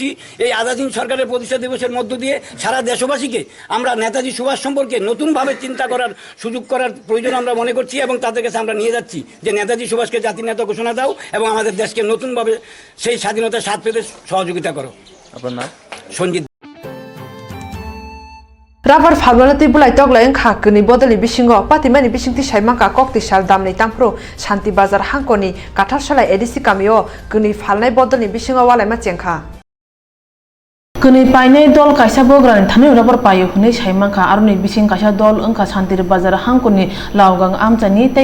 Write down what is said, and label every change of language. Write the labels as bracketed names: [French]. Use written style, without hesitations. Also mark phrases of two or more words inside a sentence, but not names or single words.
[Bangla] এই আজাদিন সরকারের প্রতিষ্ঠা দিবসের মধ্য দিয়ে সারা দেশবাসীকে আমরা নেতাজি সুভাষ সম্পর্কে নতুনভাবে চিন্তা করার সুযোগ করার প্রয়োজন আমরা মনে করছি এবং তাদের কাছে আমরা নিয়ে যাচ্ছি যে নেতাজি সুভাষকে জাতির নেতা ঘোষণা দাও এবং আমাদের দেশকে নতুনভাবে সেই স্বাধীনতার স্বাদ পেতে সহযোগিতা করো। আপনার নাম? সঞ্জিত [Kok Borok] Rabar falmalati bulai toglai engkha kini bodoli bisingo patimani bisingti saimangka kokti sal damni tampro Shanti Bazar hangkoni kathar salai edisi kamio kini falnai bodoli bisingo walai ma chengkha kini painai dol kaisa bograni thani rabar payo hunai saimangka aroni bising kaisa dol engkha Shanti Bazar hangkoni laugang amchani tei